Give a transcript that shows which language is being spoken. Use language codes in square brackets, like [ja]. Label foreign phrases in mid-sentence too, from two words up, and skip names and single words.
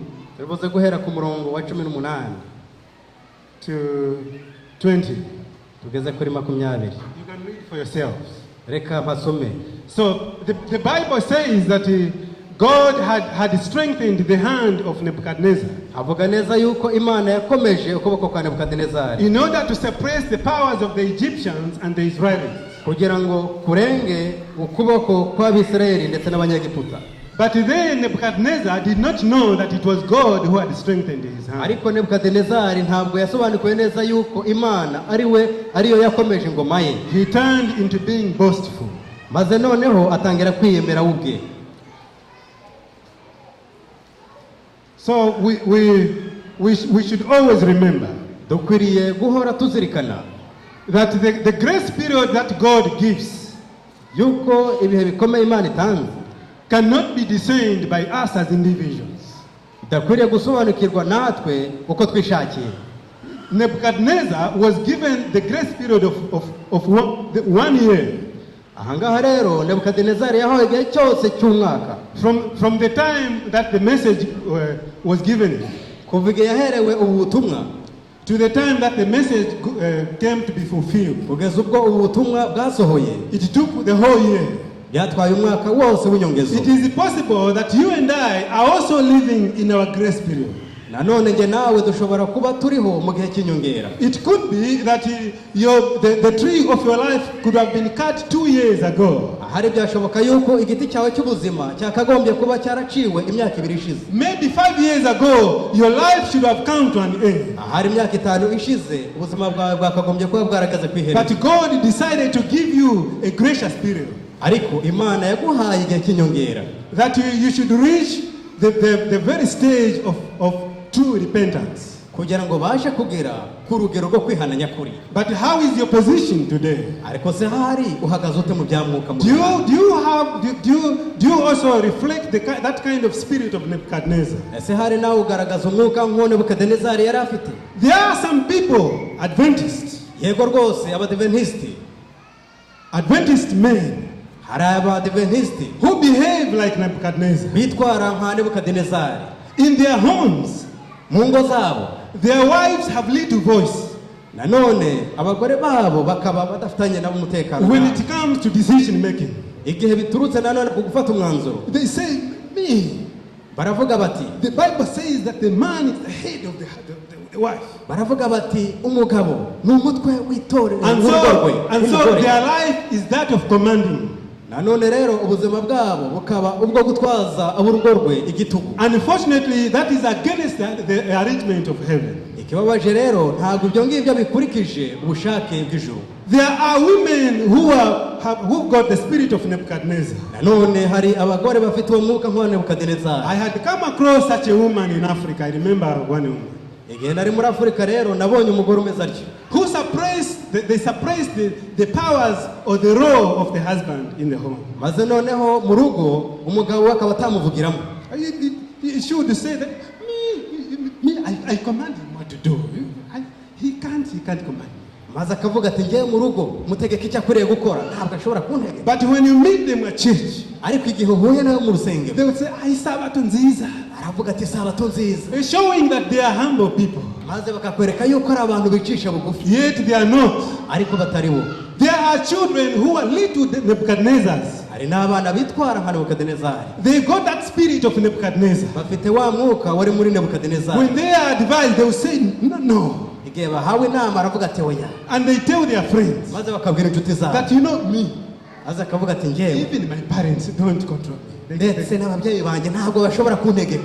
[rw] turubuze guhera ku murongo wa 18 [en] to 20. [rw] Tugeze kuri 20. [en] You can read for yourselves. [rw] Reka mpasome. [en] So the Bible says that God had strengthened the hand of Nebuchadnezzar [rw] avuga neza yuko Imana yakomeje ukuboko kwa Nebukadinezari [en] in order to suppress the powers of the Egyptians and the Israelites. [rw] kugira ngo kurenge ukuboko kw'Abisirayeli ndetse n'Abanyegiputa. [en] But then Nebuchadnezzar did not know that it was God who had strengthened his hand. [rw] Ariko Nebukadinezari ntabwo yasobanukiwe neza yuko Imana ariyo yakomeje ingoma ye. [en] He turned into being boastful. [rw] Maze noneho atangira kwiyemera ubwe. [en] So we should always remember [rw] dukwiriye guhora tuzirikana [en] that the grace period that God gives [rw] yuko ibihe bikomeye Imana itanze [en] cannot be discerned by us as individuals. [rw] Dakwiriye gusobanukirwa natwe uko twishakiye. [en] Nebuchadnezzar was given the grace period of 1 year. [rw] Ahangaha rero Nebukadinezari yahawe igihe cyose cy'umwaka. [en] From the time that the message was given, [rw] kuva igihe yaherewe ubutumwa, [en] to the time that the message came to be fulfilled, [rw] kugeza ubwo ubutumwa bwasohoye, [en] it took the whole year. [rw] Byatwaye umwaka wose w'inyongezo. [en] It is possible that you and I are also living in our grace period. [rw] Nanone nge nawe dushobora kuba turiho mu gihe cy'inyongera. [en] It could be that the tree of your life could have been cut 2 years ago. [rw] Hari byashoboka yuko igiti cyawe cy'ubuzima cyakagombye kuba cyaraciwe imyaka 2 ishize. [en] Maybe 5 years ago your life should have come to an end. [rw] Hari imyaka 5 ishize ubuzima bwawe bwakagombye kuba bwaragaze kwiherera. [en] But God decided to give you a gracious period. [rw] Ariko Imana yaguhaye igihe cy'inyongera. [en] That you should reach the very stage of true repentance. [rw] Kugira ngo bashe kugera ku rugero rwo kwihana nyakuri. [en] But how is your position today? [rw] Ariko se hari uhagaze ute mu byamwuka mu? [en] Do you also reflect that kind of spirit of Nebuchadnezzar? [rw] Ese hari nawe ugaragaza umwuka nk'uwo Nebukadinezari yari afite? [en] There are some people, Adventists. [rw] Yego rwose abadiventisti. [en] Adventist men. [rw] Hari abadiventisti [en] who behave like Nebuchadnezzar. [rw] Bitwara nka Nebukadinezari. [en] In their homes, [rw] mu ngo zabo, [en] their wives have little voice. [rw] Nanone abagore babo bakaba badafitanye nabo umutekano. [en] When it comes to decision making, [rw] igihe biturutse nanone ku gufata umwanzuro, [en] they say, me. [rw] Baravuga bati, [en] the Bible says that the man is the head of the wife. [rw] Baravuga bati umugabo n'umutwe w'itorero. [en] And so their life is that of commanding. [rw] Nanone rero ubuzima bwabo bukaba ubwo gutwaza aburugo rwe igitugu. [en] Unfortunately, that is against the arrangement of heaven. [rw] Ikibabaje rero ntabwo ibyo ngibyo bikurikije ubushake bw'ijuru. [en] There are women who got the spirit of Nebuchadnezzar. [rw] Nanone hari abagore bafite uwo mwuka nk'uwa Nebukadinezari. [en] I had come across such a woman in Africa. I remember one woman. [rw] Igihe nari muri Afrika rero nabonye umugore umeze atyo. [en] Who they suppressed the powers or the role of the husband in the home. [rw] Maze noneho mu rugo umugabo we akaba atamuvugiramo. [en] She would say that I command him what to do. He can't command. [rw] Maze akavuga ati ngiye mu rugo mutegeka icyo akwiriye gukora ntabwo ashobora kuntegeka. [en] But when you meet them at church, [rw] ariko igihe uhuye nawe mu rusengero, [en] they would say [rw] isabato nziza. Aravuga ati isabato nziza. [en] Showing that they are humble people. [rw] Maze bakakwereka yuko ari abantu bicisha bugufi. [en] Yet they are not. [rw] Ariko batari bo. [en] There are children who are little Nebuchadnezzars. [rw] Hari n'abana bitwara nka Nebukadinezari. [en] They got that spirit of Nebuchadnezzar. [rw] Bafite wa mwuka wari muri Nebukadinezari. [en] When they are advised, they will say no. [rw] Igihe bahawe inama aravuga ati oya. [en] And they tell their friends. [rw] Maze bakabwira inshuti zabo. [en] That you know me. [rw] Maze akavuga ati ngewe. [en] Even my parents don't control me. [rw] Ndetse n'ababyeyi banjye ntabwo bashobora kuntegeka.